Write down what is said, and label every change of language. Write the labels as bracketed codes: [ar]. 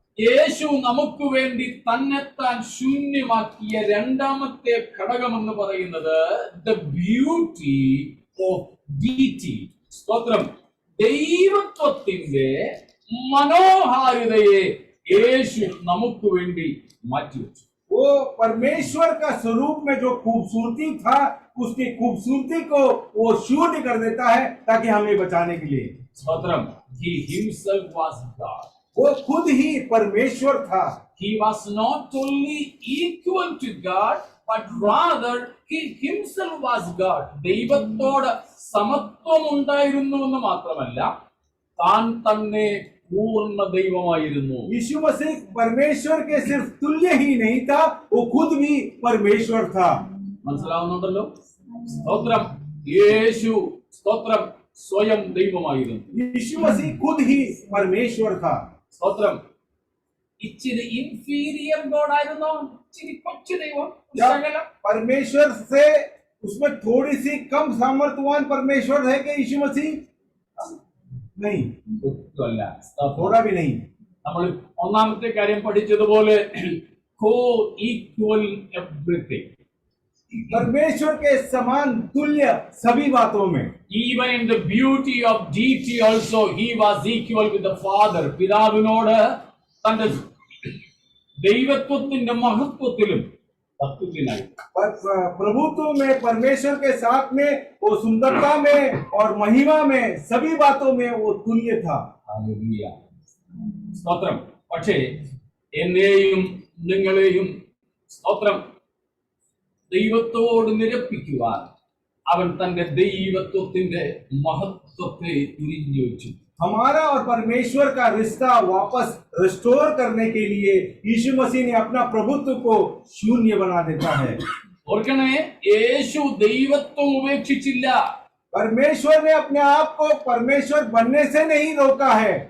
[ml] യേശു നമുക്ക് വേണ്ടി തന്നെത്താൻ ശൂന്യമാക്കിയ രണ്ടാമത്തെ ഘടകം എന്ന് പറയുന്നത് [en] The beauty of deity. [ml] സ്തോത്രം. ദൈവത്വത്തിന്റെ മനോഹാരിതയെ യേശു നമുക്ക് വേണ്ടി മാറ്റിവെച്ചു. [hi] वो परमेश्वर का स्वरूप में जो खूबसूरती था, उसकी खूबसूरती को वो शून्य कर देता है, ताकि हमें बचाने के लिए. [en] സ്തോത്രം. He himself was God. [hi] वो खुद ही परमेश्वर था. [en] He was not only equal to God, but rather he himself was God. [ml] ദൈവത്തോട് സമത്വം ഉണ്ടായിരുന്നു എന്ന് മാത്രമല്ല, താൻ തന്നെ പൂർണ്ണ ദൈവമായിരുന്നു. [hi] यीशु मसीह परमेश्वर के सिर्फ तुल्य ही नहीं था, वो खुद भी परमेश्वर था. [ml] മനസ്സിലാവുന്നുണ്ടല്ലോ? സ്തോത്രം. യേശു സ്തോത്രം സ്വയം ദൈവമായിരുന്നു. [hi] यीशु मसीह खुद ही परमेश्वर था. [ml] സ്തോത്രം. ഇച്ചിരി [en] inferior god [ml] ആയിരുന്നോ? ഇച്ചിരി കൊച്ചു ദൈവം? [hi] परमेश्वर से उसमें थोड़ी सी कम सामर्थ्यवान परमेश्वर है क्या यीशु मसीह? नहीं, थोड़ा भी नहीं. [ml] നമ്മൾ ഒന്നാമത്തെ കാര്യം പഠിച്ചതുപോലെ [en] Coequal everything. [hi] परमेश्वर के समान तुल्य सभी बातों में. [en] Even in the beauty of deity also he was equal with the Father. [ml] പിതാവിനോട് തന്റെ ദൈവത്വത്തിന്റെ മഹത്വത്തിലും തത്തുല്യനായി. [hi] प्रभुत्व में परमेश्वर के साथ में, वो सुंदरता में और महिमा में, सभी बातों में वो तुल्य था. [ml] ഹല്ലേലൂയ. സ്തോത്രം. പക്ഷേ എന്നെയും നിങ്ങളെയും സ്തോത്രം ദൈവത്തോട് നിരപ്പിക്കുവാൻ അവൻ തന്റെ ദൈവത്വത്തിന്റെ മഹത്വത്തെ ഉരിഞ്ഞു വെച്ചു. [hi] हमारा और परमेश्वर का रिश्ता वापस रिस्टोर करने के लिए यीशु मसीह ने अपना प्रभुत्व को शून्य बना देता है. [ml] ഓർക്കണേ, യേശു ദൈവത്വം ഉപേക്ഷിച്ചില്ല. [hi] परमेश्वर ने अपने आप को परमेश्वर बनने से नहीं रोका है.